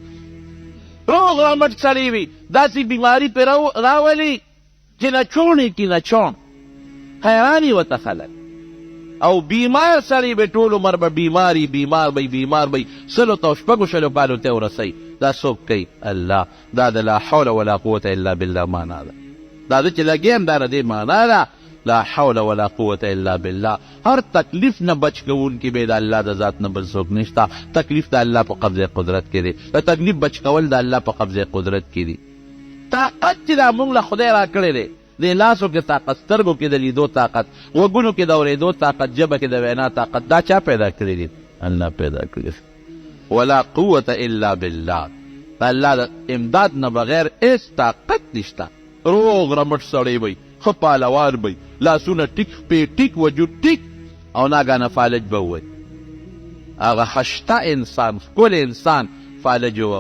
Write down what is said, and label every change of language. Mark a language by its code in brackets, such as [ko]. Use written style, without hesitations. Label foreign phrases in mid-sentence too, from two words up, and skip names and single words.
[ps] روغ رمټ سړی وي داسې بیماري پرې راولي چې نه چوڼې کي نه چوڼ، حیران یې ورته خلک. او بیمار سړی به ټول عمر به بیمار به سلو ته او شپږو شلو کالو ته ورسوي. دا څوک کوي؟ الله. دا د [ar] لا حول ولا قوة الا بالله [ps] معنا ده. دا د چې لګیم دا د دې معنا ده [ar] لا حول ولا قوة الا بالله. [ps] هر تکلیف نه بچ کوونکی به د الله د ذات نه بل څوک نشته. تکلیف د الله په قبضه قدرت کې دی، د تکلیف بچ کول د الله په قبضه قدرت کې دی. طاقت چې دا موږ له خدای را کړی دی، د لاسو کې طاقت، سترګو کې د لیدو طاقت، غوږونو کې د اورېدو طاقت، ژبه کې د وینا طاقت، دا چا پیدا کړی دی؟ الله پیدا کړی. [ar] ولا قوة الا بالله. [ps] د الله د امداد نه بغیر هېڅ طاقت نشته. روغ رمټ سړی وی، ښه پهلوان وی، لاسونه ټیک پې ټیک، وجود ټیک، او ناګانه فالج به ووایي. هغه خشته انسان، ښکلی انسان فالج وو.